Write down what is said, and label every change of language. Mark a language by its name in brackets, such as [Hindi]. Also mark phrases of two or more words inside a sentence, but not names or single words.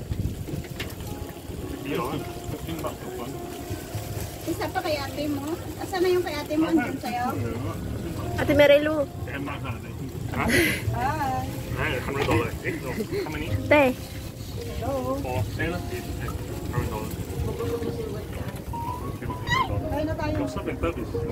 [Cantonese] 呢度邊麥有份？ [Filipino] Isa pa kay ate mo. Asan na yung kay ate mo? Andun sa'yo? Ate Merelu. [English] Ten bucks [Cantonese] 啊你？嚇？係$100。 [English] 誒 ，how many？ [Filipino] Te. [English] For sale $100。 [Filipino] Kain na tayo. Yung sa Bentabis.